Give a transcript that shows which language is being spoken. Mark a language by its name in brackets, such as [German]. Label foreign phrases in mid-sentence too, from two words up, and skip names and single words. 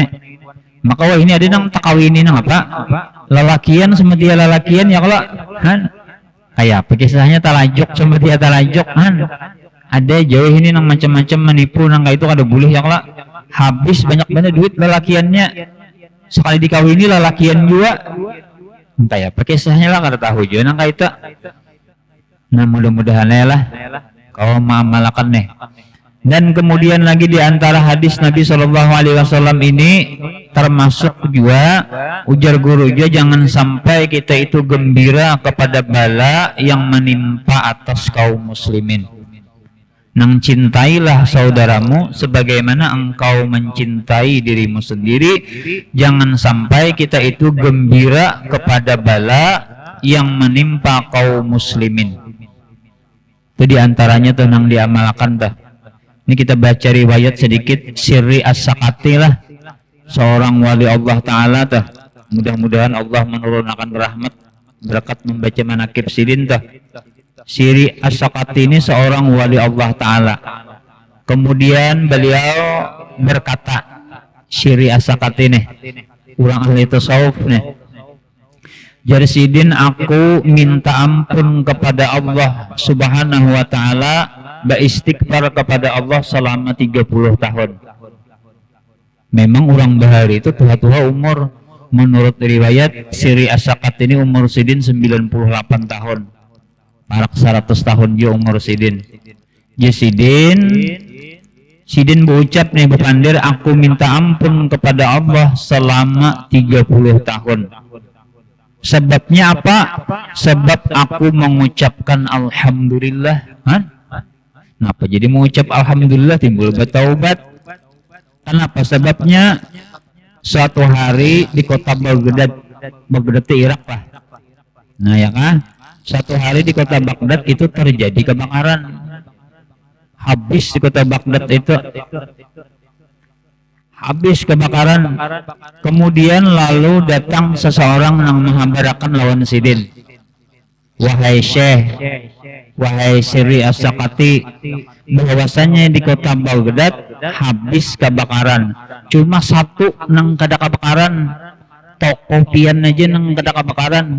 [Banjar] Maka ini ada nang takawini nang apa lalakian sama dia lalakian ya kalau kayak apa kisahnya talajuk sama dia talajuk ada jauh ini nang macam-macam menipu nang kayak itu kada boleh ya kalau habis banyak banget duit lalakiannya sekali dikawini lalakian juga entah ya pakai kisahnya lah kada tahu juga nang kayak itu. Nah mudah-mudahan lah kau mengamalkan nih. [Indonesian] Dan kemudian lagi di antara hadis Nabi SAW ini termasuk juga ujar guru juga jangan sampai kita itu gembira kepada bala yang menimpa atas kaum muslimin. Nang cintailah saudaramu sebagaimana engkau mencintai dirimu sendiri. Jangan sampai kita itu gembira kepada bala yang menimpa kaum muslimin. [Banjar] Itu diantaranya tuh nang diamalkan dah. [Indonesian] Ini kita baca riwayat sedikit Sirri As-Sakati lah, seorang wali Allah Ta'ala tuh. [Banjar] Mudah-mudahan Allah menurunkan rahmat berkat membaca manakib sidin tuh. [Indonesian] Sirri As-Sakati ini seorang wali Allah Ta'ala. Kemudian beliau berkata, [Banjar] Sirri As-Sakati nih, orang ahli tasawuf nih, jadi sidin aku minta ampun kepada Allah [Arabic] Subhanahu wa Ta'ala, [Indonesian] beristighfar kepada Allah selama 30 tahun. [Banjar] Memang orang bahari itu tua-tua umur. [Indonesian] Menurut riwayat Sirri As-Sakati ini umur sidin 98 tahun. [Banjar] Parak 100 tahun dia umur sidin. Ya sidin berucap nih berpandir, aku minta ampun kepada Allah selama 30 tahun. [Indonesian] Sebabnya apa? Sebab aku mengucapkan alhamdulillah. Kenapa jadi mengucap alhamdulillah timbul bertaubat? Kenapa? Sebabnya suatu hari di kota Baghdad Irak lah. Nah ya kan? Suatu hari di kota Baghdad itu terjadi kebakaran. Habis di kota Baghdad itu habis kebakaran. [Banjar] Kemudian lalu datang seseorang yang menghabarkan lawan sidin. [Indonesian] Wahai Syekh, wahai Sirri As-Sakati, bahwasanya di kota Baghdad habis kebakaran. [Banjar] Cuma satu nang kada kebakaran, toko pian aja nang kada kebakaran.